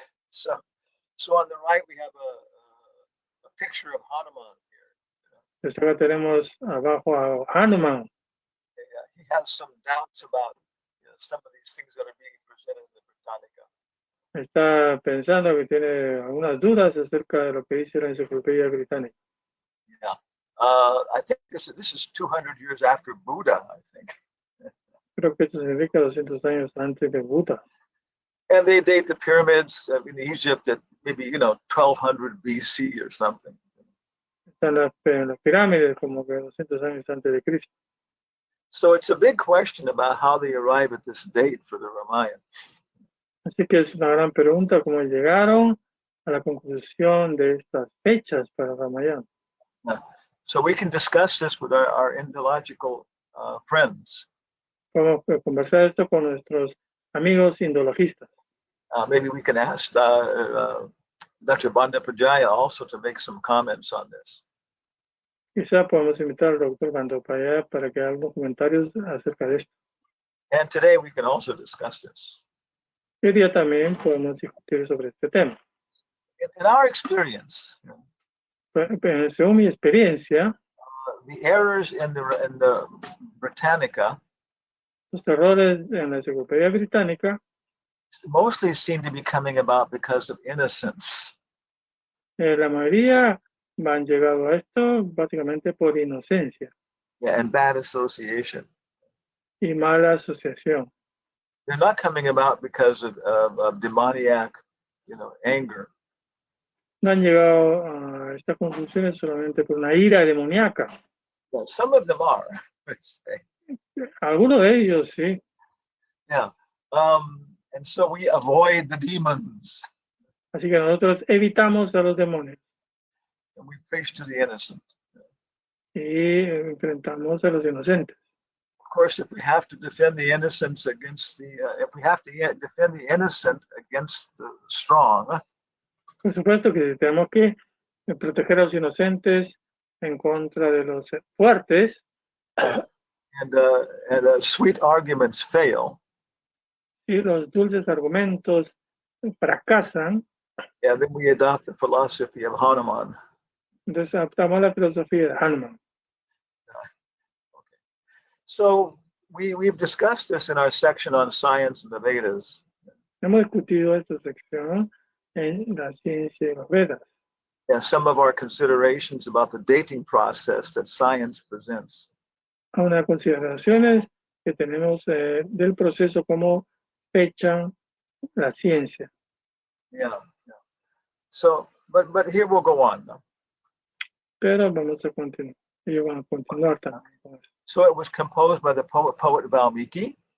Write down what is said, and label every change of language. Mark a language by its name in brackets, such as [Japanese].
[English] So on the right we have a picture of Hanuman here. [Spanish] Entonces acá tenemos abajo a Hanuman. [English] He has some doubts about some of these things that are being presented in the Britannica. [Spanish] Está pensando que tiene algunas dudas acerca de lo que dice la enciclopedia británica. [English] Yeah, I think this is 200 years after Buddha, I think. [Spanish] Creo que esto significa 200 años antes de Buda. [English] And they date the pyramids in Egypt at maybe 1200 BC or something. [Spanish] Están las pirámides como que 200 años antes de Cristo. [English] So it's a big question about how they arrive at this date for the Ramayana. [Spanish] Así que es una gran pregunta cómo llegaron a la conclusión de estas fechas para Ramayana. [English] So we can discuss this with our Indological friends. [Spanish] Podemos conversar esto con nuestros amigos indologistas. [English] Maybe we can ask Dr. Banda Pajaya also to make some comments on this. [Spanish] Quizá podemos invitar al doctor Bandopaya para que haga algunos comentarios acerca de esto. [English] And today we can also discuss this. [Spanish] Hoy día también podemos discutir sobre este tema. [English] In our experience, [Spanish] Según mi experiencia, [English] the errors in the Britannica [Spanish] los errores en la enciclopedia británica [English] mostly seem to be coming about because of innocence. [Spanish] la mayoría han llegado a esto básicamente por inocencia [English] And bad association. [Spanish] y mala asociación. [English] They're not coming about because of demoniac, anger. [Spanish] No han llegado a estas conclusiones solamente por una ira demoníaca. [English] Well, some of them are, let's say. [Spanish] Algunos de ellos sí. [English] Yeah. And so we avoid the demons. [Spanish] Así que nosotros evitamos a los demonios [English] And we preach to the innocent. [Spanish] y enfrentamos a los inocentes. [English] Of course, if we have to defend the innocents against if we have to defend the innocent against the strong, [Spanish] Por supuesto que tenemos que proteger a los inocentes en contra de los fuertes. [English] and sweet arguments fail. [Spanish] Si los dulces argumentos fracasan, [English] Yeah, then we adopt the philosophy of Hanuman. [Spanish] Entonces adaptamos la filosofía de Hanuman. [English] So we've discussed this in our section on science and the Vedas. [Spanish] Hemos discutido esta sección en la ciencia de los Vedas. [English] Yeah, some of our considerations about the dating process that science presents. [Spanish] A unas consideraciones que tenemos del proceso como fechan la ciencia. [English] Yeah. So, but here we'll go on. [Spanish] Pero vamos a continuar. Ellos van a continuar también con eso. [English] So it was composed by the poet Valmiki,